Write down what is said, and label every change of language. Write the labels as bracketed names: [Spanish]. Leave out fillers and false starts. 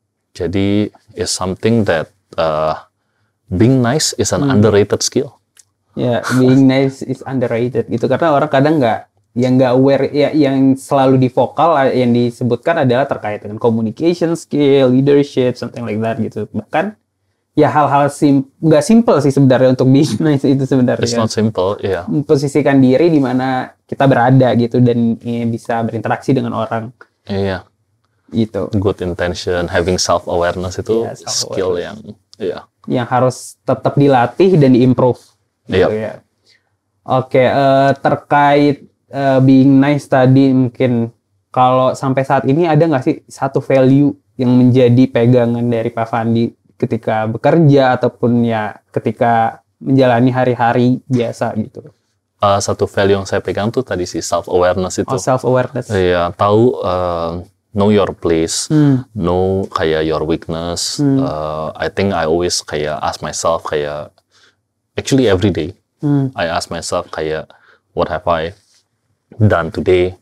[Indonesian] Jadi [English] is something that being nice is an underrated skill. Being nice is underrated [Indonesian] gitu, karena orang kadang nggak aware yang selalu di vokal yang disebutkan adalah terkait dengan communication skill, leadership, [English] something like that [Indonesian] gitu. Bahkan hal-hal nggak simple sih sebenarnya untuk bisnis itu sebenarnya. [English] It's not simple, [Indonesian] Posisikan diri di mana kita berada gitu dan bisa berinteraksi dengan orang. Gitu. [English] Good intention, having self-awareness [Indonesian] itu skill yang harus tetap dilatih dan diimprove. Gitu ya. Oke, terkait being nice tadi, mungkin kalau sampai saat ini ada nggak sih satu value yang menjadi pegangan dari Pak Fandi ketika bekerja ataupun ketika menjalani hari-hari biasa gitu? Satu value yang saya pegang tuh tadi sih self-awareness itu. [English] Self-awareness. [Indonesian] Iya, tahu [English] know your place, know kayak your weakness. I think I always kayak ask myself kayak, actually every day, I ask myself kayak, what have I done today?